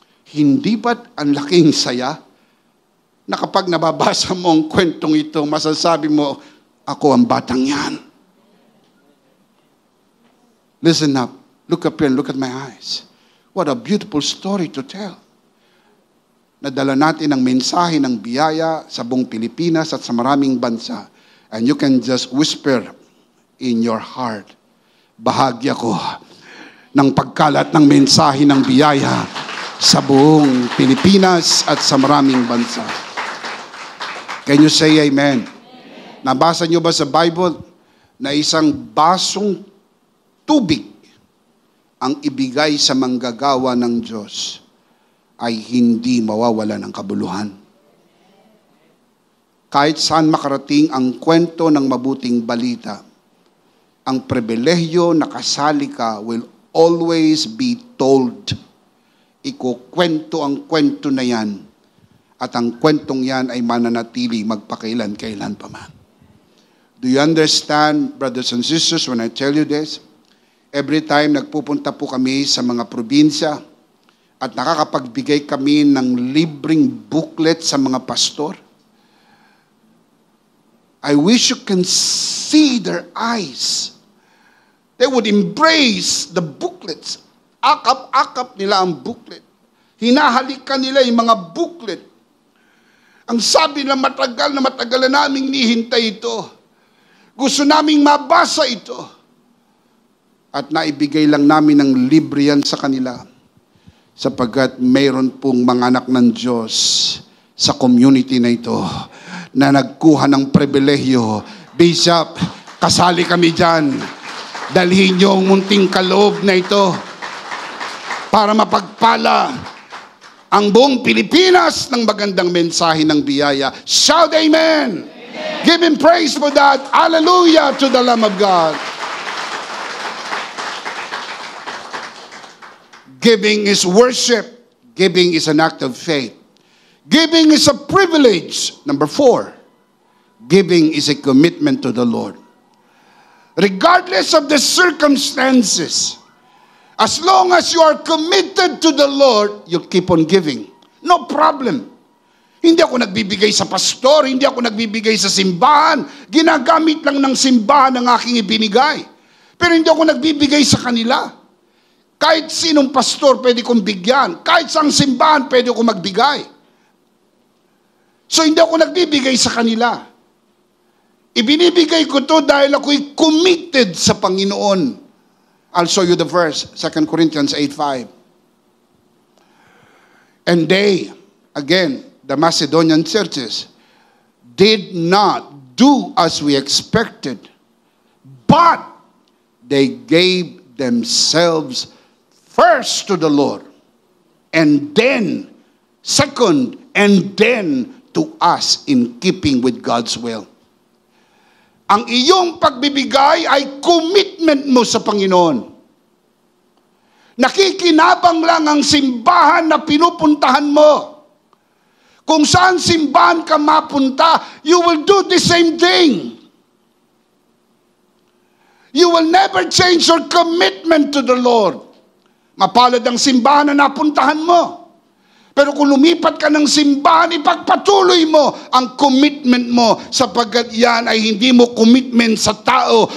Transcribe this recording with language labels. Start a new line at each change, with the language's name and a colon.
Filipino: Hindi ba't ang laking saya na kapag nababasa mo ang kwentong ito, masasabi mo, ako ang batang yan.
English: Listen up. Look up here and look at my eyes. What a beautiful story to tell.
Filipino: Nadala natin ang mensahe ng biyaya sa buong Pilipinas at sa maraming bansa.
English: And you can just whisper in your heart,
Filipino: bahagya ko ng pagkalat ng mensahe ng biyaya sa buong Pilipinas at sa maraming bansa.
English: Can you say amen?
Filipino: Nabasa niyo ba sa Bible na isang basong tubig ang ibigay sa manggagawa ng Diyos ay hindi mawawala ng kabuluhan? Kahit saan makarating ang kwento ng mabuting balita, ang pribilehyo na kasali ka
English: will always be told.
Filipino: Ikukwento ang kwento na yan at ang kwentong yan ay mananatili magpakailan-kailan pa man.
English: Do you understand, brothers and sisters, when I tell you this? Every time
Filipino: nagpupunta po kami sa mga probinsya at nakakapagbigay kami ng libreng booklet sa mga pastor,
English: I wish you can see their eyes. They would embrace the booklets.
Filipino: Akap-akap nila ang booklet. Hinahalikan nila yung mga booklet. Ang sabi na matagal na naming nihintay ito. Gusto naming mabasa ito. At naibigay lang namin ng libre yan sa kanila. Sapagkat mayroon pong mga anak ng Diyos sa community na ito na nagkuha ng pribilehyo. Bishop, kasali kami dyan. Dalhin niyo ang munting kaloob na ito para mapagpala ang buong Pilipinas ng magandang mensahe ng biyaya.
English: Shout amen! Amen. Give Him praise for that. Hallelujah to the Lamb of God. Giving is worship. Giving is an act of faith. Giving is a privilege. Number 4, giving is a commitment to the Lord. Regardless of the circumstances, as long as you are committed to the Lord, you keep on giving. No problem.
Filipino: Hindi ako nagbibigay sa pastor, hindi ako nagbibigay sa simbahan. Ginagamit lang ng simbahan ang aking ibinigay. Pero hindi ako nagbibigay sa kanila. Kahit sinong pastor pwede kong bigyan. Kahit saang simbahan pwede kong magbigay. So hindi ako nagbibigay sa kanila. Ibinibigay ko to dahil ako'y committed sa Panginoon.
English: I'll show you the verse, 2 Corinthians 8:5. And they, again, the Macedonian churches, did not do as we expected, but they gave themselves first to the Lord, and then, second, and then to us in keeping with God's will.
Filipino: Ang iyong pagbibigay ay commitment mo sa Panginoon. Nakikinabang lang ang simbahan na pinupuntahan mo. Kung saan simbahan ka mapunta,
English: you will do the same thing. You will never change your commitment to the Lord.
Filipino: Mapalad ang simbahan na napuntahan mo. Pero kung lumipat ka ng simbahan, ipagpatuloy mo ang commitment mo sapagkat yan ay hindi mo commitment sa tao.